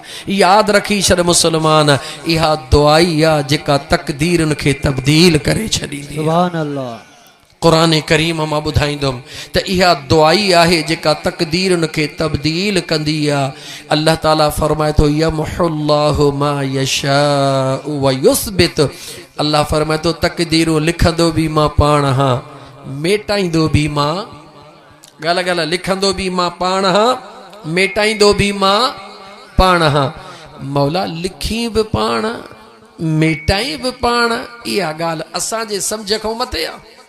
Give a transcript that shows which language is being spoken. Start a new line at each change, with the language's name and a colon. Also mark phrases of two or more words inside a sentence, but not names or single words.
Sindhi: यादि रखी छॾ मुस्लमान, इहा दुआ ई आहे जेका तक़दीरनि खे तब्दील करे छॾींदी।
Arabic: سبحان الله.
Sindhi: क़ुरान करीम मां ॿुधाईंदुमि त इहा दुआ ई आहे जेका तक़दीरनि खे तब्दील कंदी आहे। अल्लाह ताला फरमाए थो
Arabic: يمحو الله ما يشاء ويثبت,
Sindhi: अल्लाह फरमाए थो तक़दीरूं लिखंदो बि मां पाण हां, मेटाईंदो बि मां, ॻाल्हि ॻाल्हि लिखंदो बि मां पाण हां, मेटाईंदो बि मां पाण हां। मौला लिखी बि पाण, मेटाई बि पाण, इहा ॻाल्हि असांजे सम्झ खां मथे आहे।